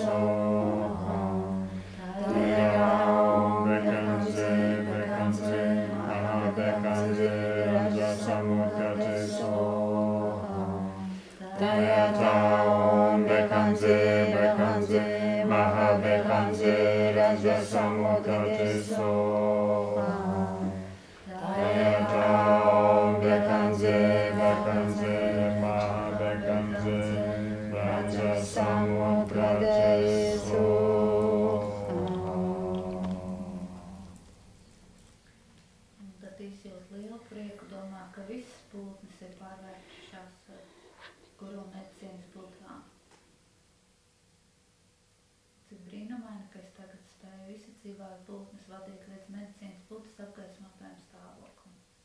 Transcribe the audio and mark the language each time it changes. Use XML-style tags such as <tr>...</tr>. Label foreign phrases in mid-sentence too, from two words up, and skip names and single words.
<sa>स्वाहा तद्यथा ओं भैषज्ये भैषज्ये महा भैषज्ये राज समुद्गते स्वाहा तद्यथा ओं भैषज्ये भैषज्ये महा भैषज्ये राज समुद्गते स्वाहा तद्यथा ओं भैषज्ये भैषज्ये महा भैषज्ये राज समुद्गते स्वाहा.</sa> <lv>Tad izjūt lielu prieku, domā, ka visas pūtnes ir pārvērtušās guru medicīnas būtībā. Cik brīnumaini, ka es tagad spēju visu dzīvās būtnes vadīt līdz medicīnas būtnes apgaismotajam stāvoklim.</lv>